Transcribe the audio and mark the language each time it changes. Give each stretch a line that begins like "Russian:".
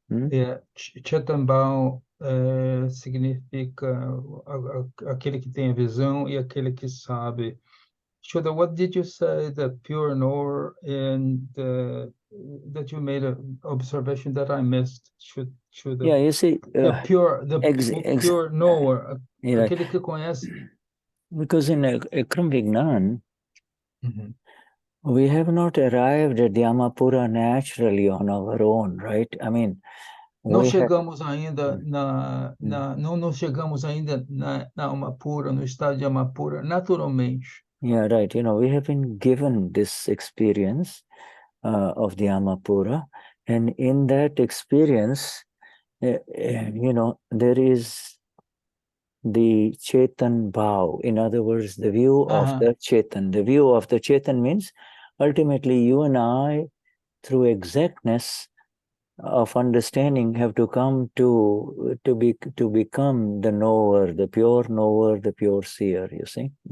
Portuguese: Chetan Bhava significa aquele que tem a visão e aquele que sabe.
English: Shuddha, what did you say, the pure knower, and that you made an observation that I missed? Shuddha. Yeah, you see, the pure knower,
Portuguese: aquele que conhece.
English: Because in Akram Vignan, we have not arrived at the Amapura naturally on our own, right? I mean,
Portuguese: não chegamos ainda não chegamos ainda na Amapura, no estado de Amapura, naturalmente.
English: Yeah, right. We have been given this experience of the Amapura, and in that experience, there is the Chetan Bhav. In other words, the view of the Chetan. The view of the Chetan means ultimately you and I, through exactness of understanding, have to come to become the knower, the pure seer, you see.